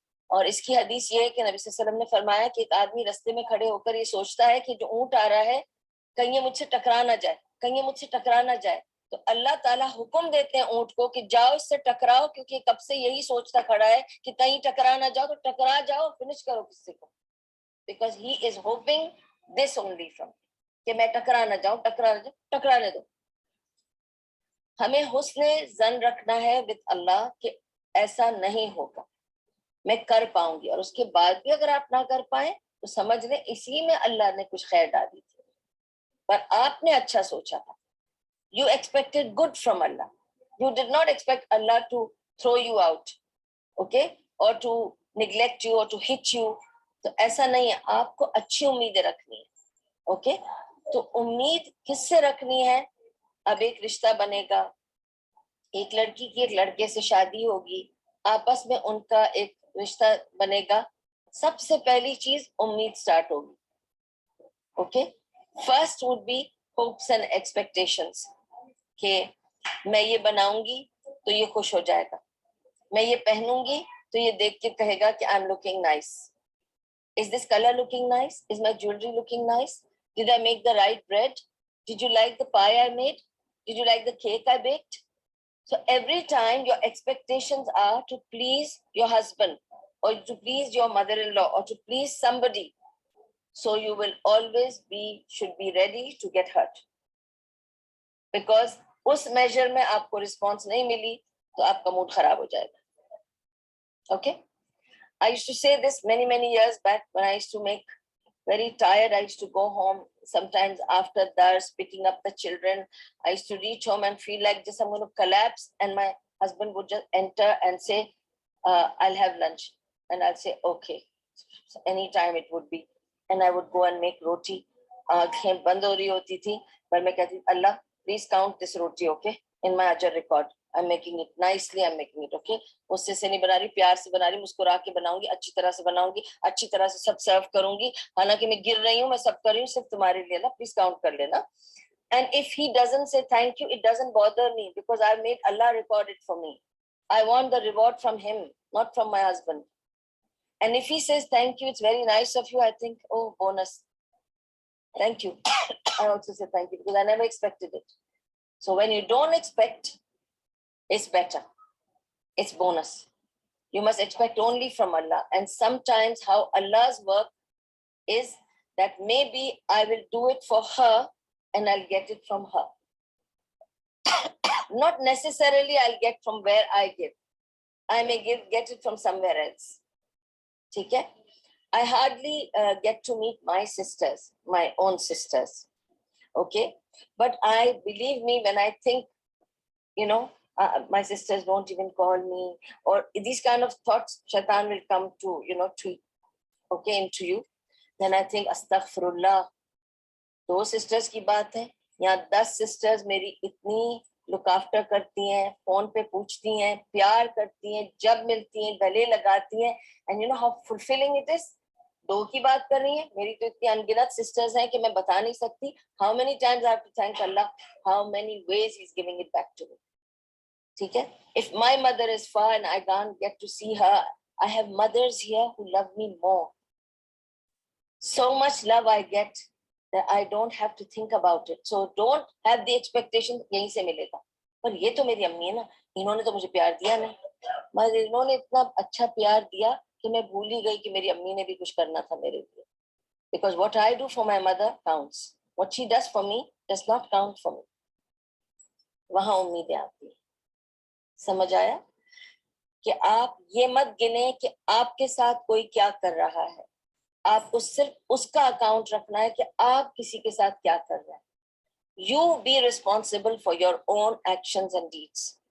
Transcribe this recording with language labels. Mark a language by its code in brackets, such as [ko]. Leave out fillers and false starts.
[ur] اور اس کی حدیث یہ ہے کہ نبی صلی اللہ علیہ وسلم نے فرمایا کہ ایک آدمی رستے میں کھڑے ہو کر یہ سوچتا ہے کہ جو اونٹ آ رہا ہے کہیں یہ مجھ سے ٹکرا نہ جائے، کہیں یہ مجھ سے ٹکرا نہ جائے، تو اللہ تعالیٰ حکم دیتے ہیں اونٹ کو کہ جاؤ اس سے ٹکراؤ، کیونکہ کب سے یہی سوچتا کھڑا ہے کہ کہیں ٹکرا نہ جاؤ، تو ٹکرا جاؤ، فنش کرو کسی کو، [en] because he is hoping this only from, [ur] کہ میں ٹکرا نہ جاؤں، ٹکرانے دو. ہمیں حسن ظن رکھنا ہے وتھ اللہ کہ ایسا نہیں ہوگا، میں کر پاؤں گی، اور اس کے بعد بھی اگر آپ نہ کر پائیں تو سمجھ لیں اسی میں اللہ نے کچھ خیر ڈالی تھی، پر آپ نے اچھا سوچا تھا. [en] You expected good from Allah. You did not expect Allah to throw you out, okay, or to neglect you or to hit you. [ur] تو ایسا نہیں ہے، آپ کو اچھی امیدیں رکھنی ہے. اوکے، تو امید کس سے رکھنی ہے؟ اب ایک رشتہ بنے گا، ایک لڑکی کی ایک لڑکے سے شادی ہوگی، آپس میں ان کا ایک رشتہ بنے گا، سب سے پہلی چیز امید سٹارٹ ہوگی. Okay, [en] first would be hopes and expectations, [ur] کہ میں یہ بناؤں گی تو یہ خوش ہو جائے گا، میں یہ پہنوں گی تو یہ دیکھ کے کہے گا کہ [en] I am looking nice. Is this color looking nice? Is my jewelry looking nice? Did I make the right bread? Did you like the pie I made? Did you like the cake I baked? So every time your expectations are to please your husband or to please your mother-in-law or to please somebody. So you will always should be ready to get hurt. [ur] Because اس major میں آپ کو response نہیں ملی تو آپ کا mood خراب ہو جائے گا. [en] Okay? I used to say this many years back when I used to make very tired. I used to go home sometimes after dars, picking up the children. I used to reach home and feel like just I'm going to collapse, and my husband would just enter and say, I'll have lunch. And I'll say, okay. So anytime it would be. And I would go and make roti. [ur] Aankhein band ho rahi hoti thi, par main kehti, [en] Allah, please count this roti, okay, in my ajr record. I'm making it nicely, I'm making it, okay. [ur] غصے سے نہیں بنا رہی، پیار سے بنا رہی، مسکرا کے بناؤں گی، اچھی طرح سے بناؤں گی، اچھی طرح سے سب سرو کروں گی، حالانکہ میں گر رہی ہوں، میں سب کر رہی ہوں صرف تمہارے لیے نا، پلیز کاؤنٹ کر لینا. [en] And if he doesn't say thank you, it doesn't bother me because I made Allah record it for me. I want the reward from him, not from my husband. And if he says thank you, it's very nice of you, I think, oh, bonus. Thank you. I also say thank you because I never expected it. So when you don't expect, it's better. It's bonus. You must expect only from Allah. And sometimes how Allah's work is that maybe I will do it for her and I'll get it from her. Not necessarily I'll get from where I give. I may get it from somewhere else. Okay? I hardly get to meet my sisters, my own sisters. Okay? But I believe me when I think, you know, my sisters won't even call me, or these kind of thoughts, shaitan will come to, you know, to, okay, into you. Then I think, [ur] astaghfirullah, 2 sisters کی بات ہے، یہاں 10 sisters میری اتنی [en] look after [ur] کرتی ہیں، phone پہ پوچھتی ہیں، پیار کرتی ہیں، جب ملتی ہیں گلے لگاتی ہیں. [en] And you know how fulfilling it is. [ur] 2 کی بات کر رہی ہیں، میری تو اتنی انگنت sisters ہیں کہ میں بتا نہیں سکتی. [en] How many times I have to thank Allah, how many ways he's giving it back to me. [ur] ٹھیک ہے. [en] If my mother is far and I can't get to see her, I have mothers here who love me more. So much love I get that I don't have to think about it. So don't have the expectation [ur] یہیں سے ملے گا. پر یہ تو میری امی ہے نا، انہوں نے تو مجھے پیار دیا نہیں، مگر انہوں نے اتنا اچھا پیار دیا کہ میں بھول ہی گئی کہ میری امی نے بھی کچھ کرنا تھا میرے لیے. [en] Because what I do for my mother counts. What she does for me does not count for me. [ur] وہاں امیدیں آتی ہیں. سمجھ آیا؟ کہ آپ یہ مت گنے کہ آپ کے ساتھ کوئی کیا کر رہا ہے، آپ کو صرف اس کا اکاؤنٹ رکھنا ہے کہ آپ کسی کے ساتھ کیا کر رہے ہیں. [en] You be responsible for your own actions and deeds.